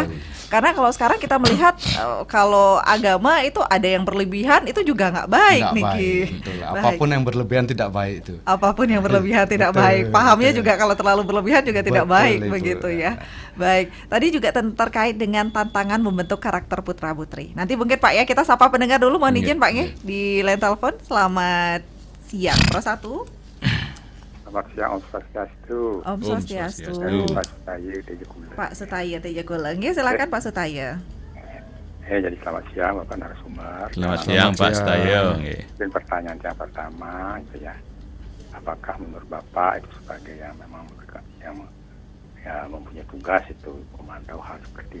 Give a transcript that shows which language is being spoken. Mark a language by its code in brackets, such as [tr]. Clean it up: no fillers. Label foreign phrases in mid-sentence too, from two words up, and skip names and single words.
[id] Karena kalau sekarang kita melihat kalau agama itu ada yang berlebihan, itu juga nggak baik nih. Apapun yang berlebihan tidak baik itu. Apapun yang berlebihan tidak baik. Pahamnya juga kalau terlalu berlebihan juga tidak baik begitu ya. Baik, tadi juga terkait dengan tantangan membentuk karakter putra-putri. Nanti mungkin Pak ya kita sapa pendengar dulu, mohon izin Pak ya di line telepon. Selamat siang, Pro 1. Selamat siang, Om Swastiastu. Om Swastiastu. Pak Sutaya Tejagula. Pak Sutaya Tejagula. Silakan Pak Sutaya. Jadi selamat siang Bapak narasumber. Selamat siang Pak Sutaya. Dan pertanyaan yang pertama itu ya, apakah menurut Bapak itu sebagai yang memang mempunyai tugas itu memantau hal seperti